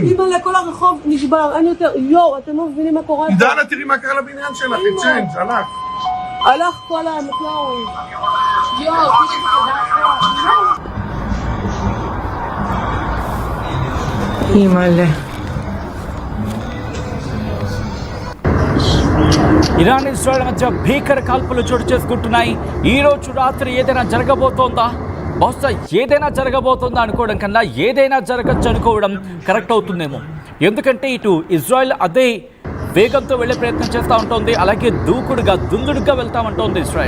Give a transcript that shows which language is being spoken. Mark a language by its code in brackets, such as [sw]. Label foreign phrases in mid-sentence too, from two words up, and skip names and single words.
[he] אימא, כל הרחוב נשבר, אין יותר, יואו, אתם לא מבינים מה קורה פה. דנה, תראי מה קרה לבניין שלך, צ'יינג', הלך. הלך כל המקלאווי. יואו, אימא'לה. [te] ఇరాన్ ఇజ్రాయెల్ మధ్య భీకర కాల్పులు చోటు చేసుకుంటున్నాయి. ఈ రోజు రాత్రి ఏదైనా జరగబోతోందా? బహుశా ఏదైనా జరగబోతోందా అనుకోవడం కన్నా ఏదైనా జరగచ్చు అనుకోవడం కరెక్ట్ అవుతుందేమో. ఎందుకంటే ఇటు ఇజ్రాయెల్ అదే వేగంతో వెళ్ళే ప్రయత్నం చేస్తూ ఉంటుంది, అలాగే దూకుడుగా దుందుడుగా వెళ్తామంటోంది ఇజ్రాయెల్.